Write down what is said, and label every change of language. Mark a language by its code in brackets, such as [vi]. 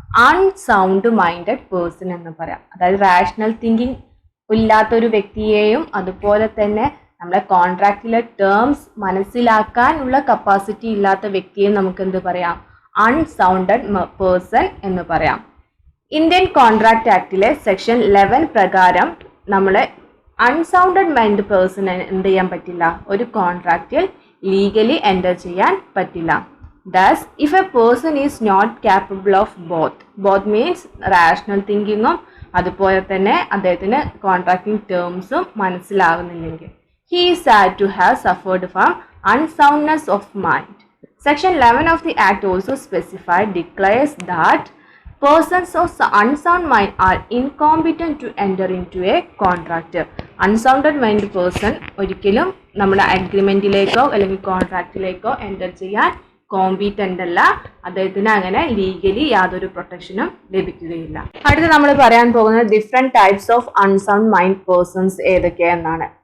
[ml] Unsound minded person എന്ന് പറയാം. അതായത് റാഷണൽ തിങ്കിങ് ഇല്ലാത്ത ഒരു വ്യക്തിയെയും അതുപോലെ തന്നെ നമ്മുടെ കോൺട്രാക്റ്റിലെ ടേംസ് മനസ്സിലാക്കാനുള്ള കപ്പാസിറ്റി ഇല്ലാത്ത വ്യക്തിയെയും നമുക്ക് എന്ത് പറയാം? അൺസൗണ്ടഡ് പേഴ്സൺ എന്ന് പറയാം. ഇന്ത്യൻ കോൺട്രാക്ട് ആക്ടിലെ സെക്ഷൻ 11 പ്രകാരം നമ്മളെ അൺസൗണ്ടഡ് മൈൻഡ് പേഴ്സണ് എന്ത് ചെയ്യാൻ പറ്റില്ല? ഒരു കോൺട്രാക്റ്റിൽ ലീഗലി എൻ്റർ ചെയ്യാൻ പറ്റില്ല. [en] Thus, if a person is not capable of both means rational thinkingും [ml] അതുപോലെ തന്നെ അദ്ദേഹത്തിന് contracting ടേംസും മനസ്സിലാകുന്നില്ലെങ്കിൽ [en] he is said to have suffered from unsoundness of mind. Section 11 of the Act also declares that persons of unsound mind are incompetent to enter into a contract. [ml] Unsounded mind person ഒരിക്കലും നമ്മുടെ അഗ്രിമെന്റിലേക്കോ അല്ലെങ്കിൽ കോൺട്രാക്റ്റിലേക്കോ enter ചെയ്യാൻ competent അല്ല. അദ്ദേഹത്തിന് അങ്ങനെ legally യാതൊരു പ്രൊട്ടക്ഷനും ലഭിക്കുകയില്ല. അടുത്ത് നമ്മൾ പറയാൻ പോകുന്നത് different types of unsound mind persons ഏതൊക്കെയെന്നാണ്.